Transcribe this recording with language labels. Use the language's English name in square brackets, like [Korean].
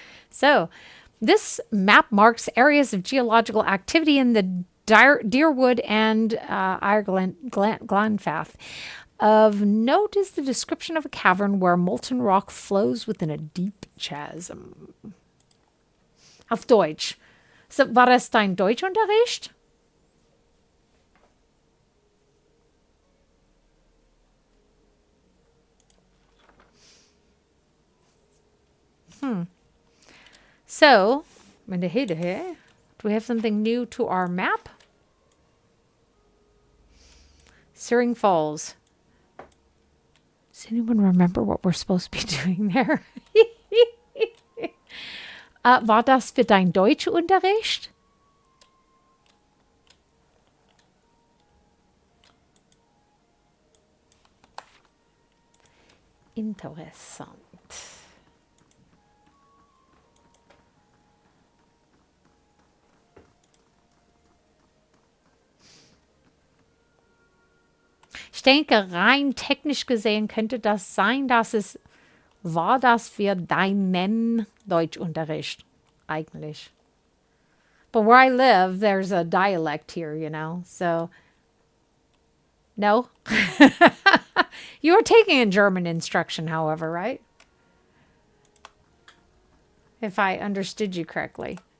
[English] So, this map marks areas of geological activity in the Deerwood and Glanfath. Of note is the description of a cavern where molten rock flows within a deep chasm. [German] Auf Deutsch. So, war das dein Deutschunterricht? [English] So, do we have something new to our map? Searing Falls. Does anyone remember what we're supposed to be doing there? [German] War das für dein Deutschunterricht? Interessant. Ich denke, rein technisch gesehen könnte das sein, war das für deinen Deutschunterricht eigentlich. [English] But where I live, there's a dialect here, you know, so no. You were taking a German instruction, however, right? If I understood you correctly.